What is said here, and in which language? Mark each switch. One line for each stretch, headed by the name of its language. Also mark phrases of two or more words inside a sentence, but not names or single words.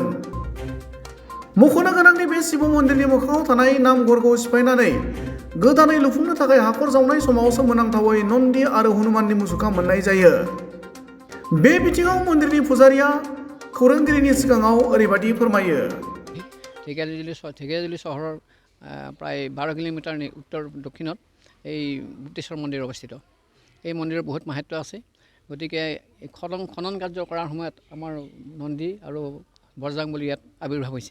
Bodo: मख'नो गोनांदि बे शिव मन्दिरनि मोखाङाव थानाय नामघरखौ सिफायनानै गोदानै लुफुंनो थाखाय हाखर जावनाय समाव सोमोनांथावै नन्दि आरो हनुमाननि मुसुखा मोननाय जायो। बे बिथिङाव मन्दिरनि पुजारिया खौरांगिरिनि सिगाङाव ओरैबादि फोरमायो।
Assamese: ঢেকিয়াজুলি চহৰৰ প্ৰায় 12 কিলোমিটাৰ উত্তৰ দক্ষিণত এই বুদ্ধেশ্বৰ মন্দিৰ অৱস্থিত। এই মন্দিৰৰ বহুত মাহাত্ম্য আছে। গতিকে খনন কাৰ্য কৰাৰ সময়ত আমাৰ নন্দী আৰু বৰজাং বুলি ইয়াত আৱিৰ্ভাৱ হৈছে।